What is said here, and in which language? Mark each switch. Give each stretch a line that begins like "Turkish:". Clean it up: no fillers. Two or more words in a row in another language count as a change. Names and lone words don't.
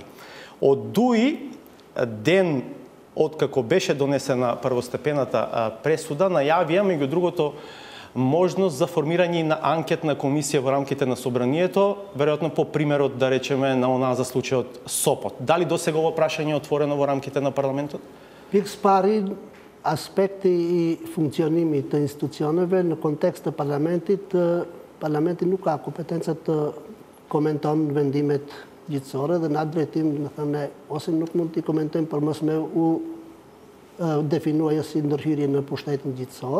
Macedonian: Од ДУИ ден откако беше донесена првостепената пресуда, најавија меѓу другото можност за формирање на анкетна комисија во рамките на собранието, веројатно по примерот, да речеме, на онаа за случајот Сопот. Дали досега ова прашање е отворено во рамките на парламентот?
Albanian: Pikës pari, aspekti i funksionimit të institucioneve në kontekst të parlamentit, parlamenti nuk ka kompetencat të komenton vendimet gjithësore dhe në atë drejtim, më thënë, ose nuk mund t'i komentojmë për mos me u definuar si ndërhyrje në pushtetin gjithësor.